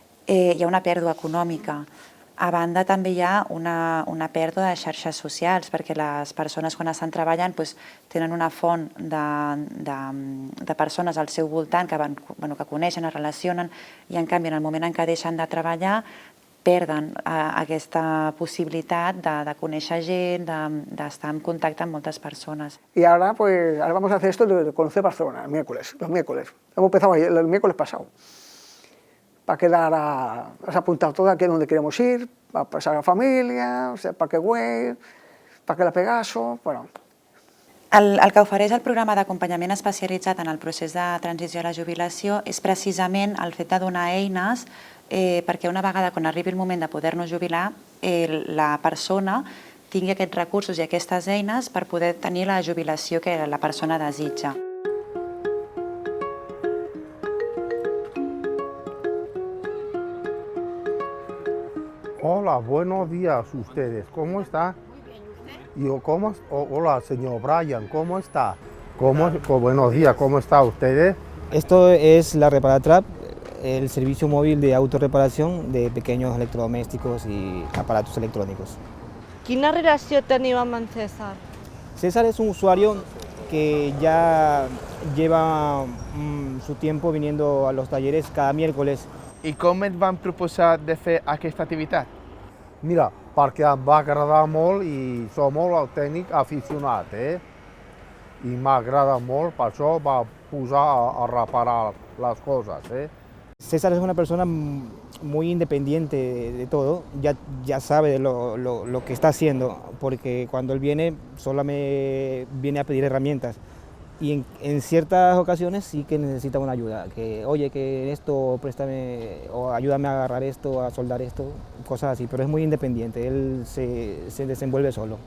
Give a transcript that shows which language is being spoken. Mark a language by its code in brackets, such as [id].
[ca] Hi ha una pèrdua econòmica. A banda també hi ha una pèrdua de xarxes socials, perquè les persones quan estan treballant tenen una font de persones al seu voltant que coneixen, es relacionen, i en canvi en el moment en què deixen de treballar perden aquesta possibilitat de conèixer gent, d'estar en contacte amb moltes persones. [es] Y ahora vamos a hacer esto de conocer Barcelona, los miércoles. Hemos empezado el miércoles pasado. Para quedar has apuntado todo aquí donde queremos ir, para pasar a la familia, Parque Güell, Parque La Pegaso, bueno. [ca] El que ofereix el programa d'acompanyament especialitzat en el procés de transició a la jubilació és precisament el fet de donar eines perquè una vegada quan arribi el moment de poder-nos jubilar, la persona tingui aquests recursos i aquestes eines per poder tenir la jubilació que la persona desitja. [es] Hola, buenos días ustedes, ¿cómo está? Hola, señor Brian, ¿cómo está? Buenos días, ¿cómo está ustedes? Esto es la Reparatrap, el servicio móvil de autorreparación de pequeños electrodomésticos y aparatos electrónicos. [ca] Quina relació teniu amb en César? [es] César es un usuario que ya lleva su tiempo viniendo a los talleres cada miércoles. [ca] I com et van proposar de fer aquesta activitat? Mira, perquè em va agradar molt i soc molt el tècnic aficionat, I m'agrada molt, per això va posar a reparar les coses, [es] César es una persona muy independiente de todo, ya sabe lo que está haciendo, porque cuando él viene solo me viene a pedir herramientas. Y en ciertas ocasiones sí que necesita una ayuda, que oye, que esto, préstame, o ayúdame a agarrar esto, a soldar esto, cosas así, pero es muy independiente, él se desenvuelve solo.